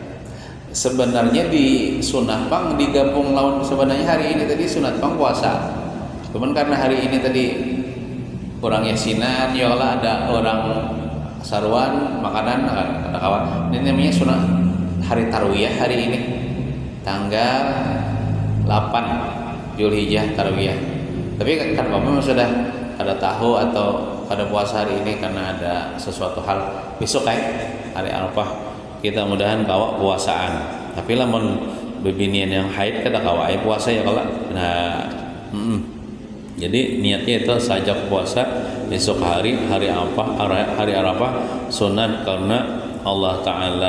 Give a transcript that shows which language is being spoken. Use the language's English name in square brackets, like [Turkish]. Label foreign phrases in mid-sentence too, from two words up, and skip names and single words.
[Banjar] Sebenarnya di sunat pang digabung lawan sebenarnya hari ini tadi sunat pang puasa. Cuman karena hari ini tadi orang yasinan, yola ada orang saruan makanan ada kawan. Ini namanya sunat hari tarwiyah hari ini tanggal 8 Zulhijjah tarwiyah. Tapi kan Bapak sudah ada tahu atau pada puasa hari ini karena ada sesuatu hal besok hari Arafah kita mudahan kawa puasaan. Tapi lamun bebinian yang haid kada kawa puasa ya kalau. Nah, jadi niatnya itu sajak puasa besok hari Arafah sunat karena Allah Ta'ala.